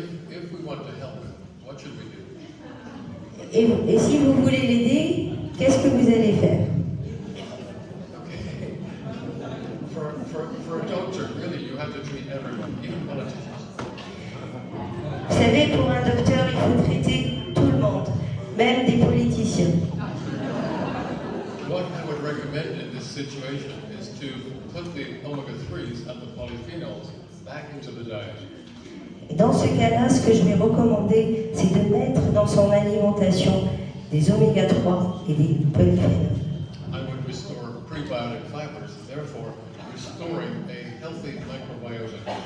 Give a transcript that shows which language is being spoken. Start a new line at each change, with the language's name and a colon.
English: If we want to help him, what should we do?
French: Et si vous voulez l'aider, qu'est-ce que vous allez faire?
English: Okay. For a doctor, really, you have to treat everyone, even politicians.
French: Vous savez, pour un docteur, il faut traiter tout le monde, même des politiciens.
English: What I would recommend in this situation is to put the omega-3s and the polyphenols back into the diet.
French: Et dans ce cas-là, ce que je vais recommander, c'est de mettre dans son alimentation des oméga 3 et des polyphénols.
English: I would restore prebiotic fibers, therefore restoring a healthy microbiota.